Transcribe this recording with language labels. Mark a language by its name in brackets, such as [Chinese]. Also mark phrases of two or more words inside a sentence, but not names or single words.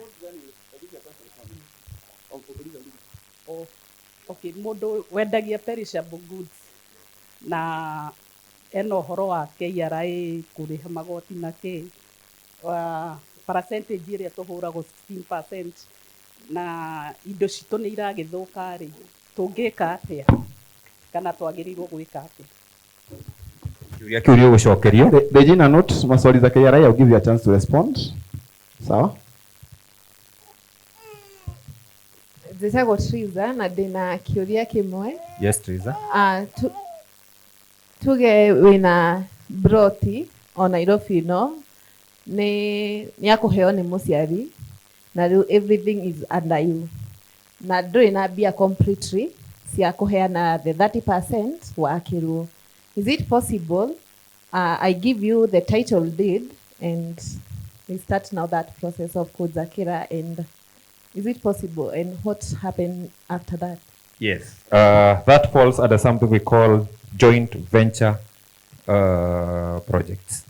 [Kikuyu] Okay, mũndũ wendagia [English] perishable goods [Kikuyu] na ena ũhoro wa KRA kũrĩha magoti na kĩ percentage ĩrĩa tũhũragwo 16% na indo citũ nĩ iragĩthũka rĩ, tũngĩka atĩa kana twagĩrĩirwo gwĩka atĩa? Kĩũria kĩu gĩgũcokerio. [English] Regina note [Swahili] maswali za [English] KRA, I'll give you a chance to respond. [Swahili] Sawa? [Kikuyu] Njĩtagwo Triza na ndĩna kĩũria kĩmwe. [English] Yes, Triza. [Kikuyu] Tuge wĩna broti o Nairobi no nĩ akũheo nĩ mũciari na rĩu [English] everything is under you [Kikuyu] na ndũrĩ na mbia completely cia kũheana the 30% wakĩrwo. [English] Is it possible I give you the title deed and we start now that process of kujakira, and is it possible and what happened after that? Yes. That falls under something we call joint venture projects.